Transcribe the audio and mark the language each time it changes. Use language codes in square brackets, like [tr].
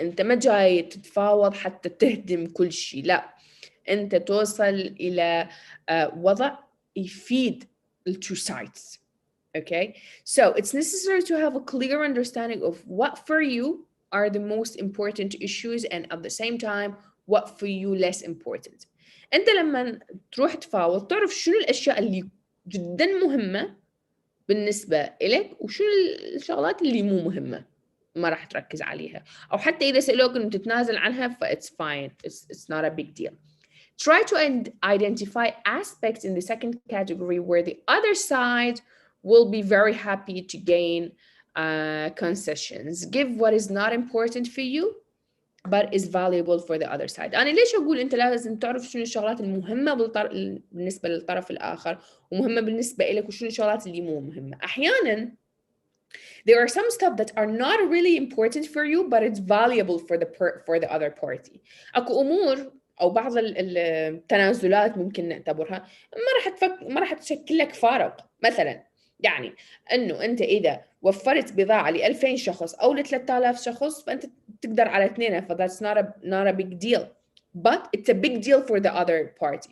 [ar] أنت ما جاي تتفاوض حتى تهدم كل شيء، لا، أنت توصل إلى وضع يفيد [en] the two sides. Okay, so it's necessary to have a clear understanding of what for you are the most important issues and at the same time what for you less important. [ar] أنت لما تروح تفاوض تعرف شنو الأشياء اللي جدا مهمة بالنسبة إلك وشنو الشغلات اللي مو مهمة ما راح تركز عليها، أو حتى إذا سألوك إنه تتنازل عنها [en] it's fine, it's not a big deal. Try to identify aspects in the second category where the other side will be very happy to gain concessions. Give what is not important for you but is valuable for the other side. [ar] أنا ليش أقول أنت لازم تعرف شنو الشغلات المهمة بالنسبة للطرف الآخر ومهمة بالنسبة إليك وشنو الشغلات اللي مو مهمة. أحياناً [en] there are some stuff that are not really important for you but it's valuable for the other party. [ar] أكو أمور أو بعض التنازلات ممكن نعتبرها ما راح تشكل لك فارق. مثلاً يعني إنه أنت إذا وفرت بضاعة ل2000 شخص أو ل3000 شخص فأنت تقدر على اثنين، [en] that's not a big deal, but it's a big deal for the other party.